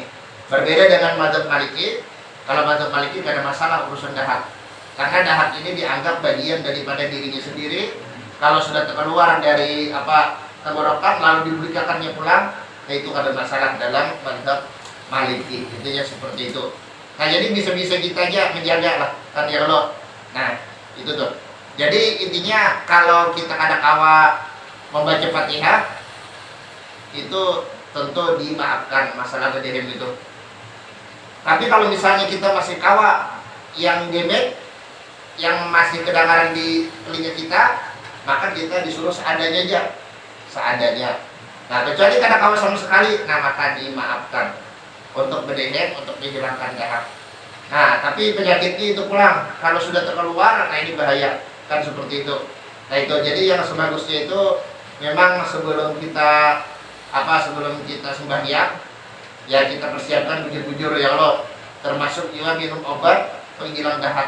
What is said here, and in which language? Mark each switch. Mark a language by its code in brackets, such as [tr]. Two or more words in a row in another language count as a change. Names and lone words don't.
[id] Berbeda dengan mazhab Maliki. Kalau mazhab Maliki tidak ada masalah urusan dahak, karena dahak ini dianggap bagian daripada dirinya sendiri. [bjn] Kalau sudah terkeluar dari tenggorokan lalu diberikannya pulang, nah itu ada masalah dalam mazhab Maliki. [id] Intinya seperti itu. [bjn] Nah jadi bisa-bisa kita aja menjaga lah kan ya Allah. Nah itu tuh. Jadi intinya kalau kita ada kawa membaca Fatihah itu tentu dimaafkan masalah kedehem itu. Tapi kalau misalnya kita masih kawa yang demet, yang masih kedengaran di telinga kita, maka kita disuruh seadanya aja, seadanya. Nah kecuali kada kawa sama sekali, nah maka dimaafkan untuk berdehem, untuk menghilangkan dahak. Nah tapi penyakitnya itu pulang kalau sudah terkeluar, nah ini bahaya kan seperti itu. Nah itu jadi yang sebagusnya itu memang sebelum kita sembahyang ya kita persiapkan bujur-bujur ya Allah, termasuk juga minum obat penghilang dahak.